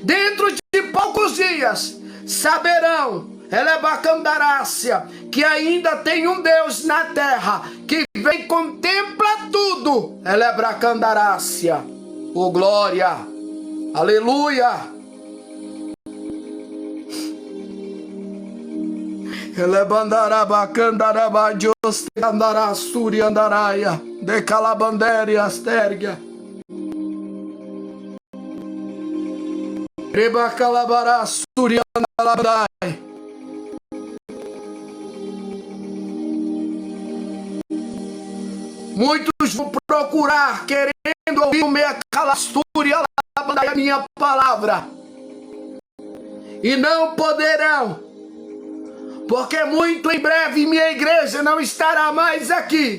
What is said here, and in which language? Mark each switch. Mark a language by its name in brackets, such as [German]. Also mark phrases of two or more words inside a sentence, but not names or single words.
[Portuguese] dentro de poucos dias, saberão, Elebacandarácia, que ainda tem um Deus na terra, que vem e contempla tudo, Elebracandarácia. Oh, glória, aleluia. Elebandarabacandaraба, Dios te andará, suri andaraia, de calabandere astérgia. Reba calabará, suri andalabandai. Muitos vão procurar, querendo ouvir o meia calastúria, a minha palavra, e não poderão, porque muito em breve minha igreja não estará mais aqui.